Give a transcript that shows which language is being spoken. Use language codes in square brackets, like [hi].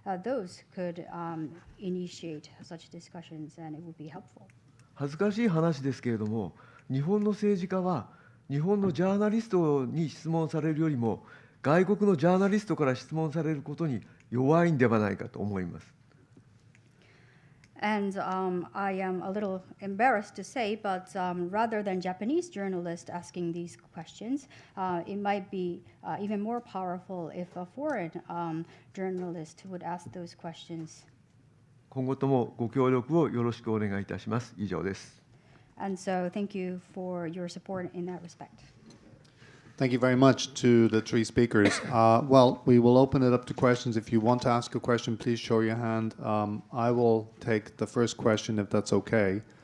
[en] Those could initiate such discussions, and it would be helpful. [ja] 恥ずかしい話ですけれども、日本の政治家は日本のジャーナリストに質問されるよりも外国のジャーナリストから質問されることに弱いんではないかと思います。 [en] And I am a little embarrassed to say, but rather than Japanese journalists asking these questions, it might be even more powerful if a foreign journalist would ask those questions. [ja] 今後ともご協力をよろしくお願いいたします。以上です。 [en] And so thank you for your support in that respect. Thank you very much to the 3 speakers. Well, we will open it up to questions. If you want to ask a question, please show your hand. I will take the first question if that's okay.